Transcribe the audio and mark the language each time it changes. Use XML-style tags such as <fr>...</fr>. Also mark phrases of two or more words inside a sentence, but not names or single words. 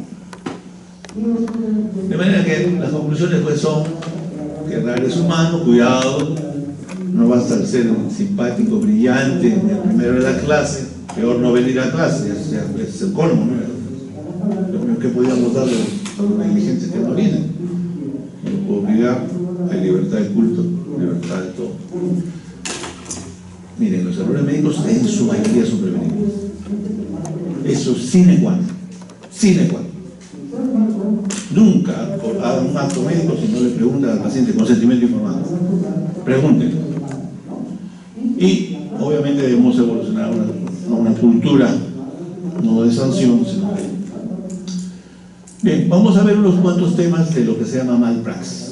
<es>De manera que las conclusiones pues son que errar es humano, cuidado, no basta el ser simpático, brillante, el primero de la clase, peor no venir a clase, es el colmo, ¿no? Lo único que podíamos darle a los negligentes que no vienen. No puedo obligar, hay libertad de culto, libertad de todo. Miren, los errores médicos en su mayoría son prevenibles. Eso</es> <la>sine qua non. Sine qua non.</la> <es>Nunca hagan un acto médico si no le preguntan al paciente consentimiento informado. Pregúntenlo. Y obviamente debemos evolucionar a una cultura no de sanción, sino de... Bien, vamos a ver unos cuantos temas de lo que se llama malpraxis.</es>